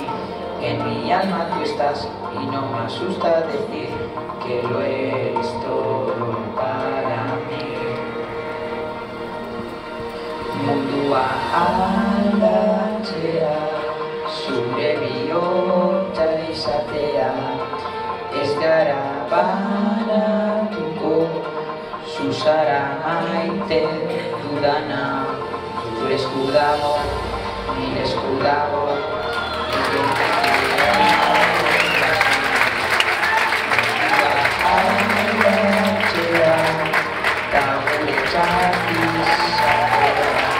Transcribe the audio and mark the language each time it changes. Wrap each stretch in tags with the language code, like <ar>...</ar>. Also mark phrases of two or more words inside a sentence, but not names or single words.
<es>En mi alma tú estás y no me asusta decir que lo eres todo para mí.</es> <eu>Mundua aldatzea, zure bihotza izatea, ez gara banatuko, zuzara maite dudana, zure esku dago, nire esku dago, aldatzea, ta gure izatea.</eu>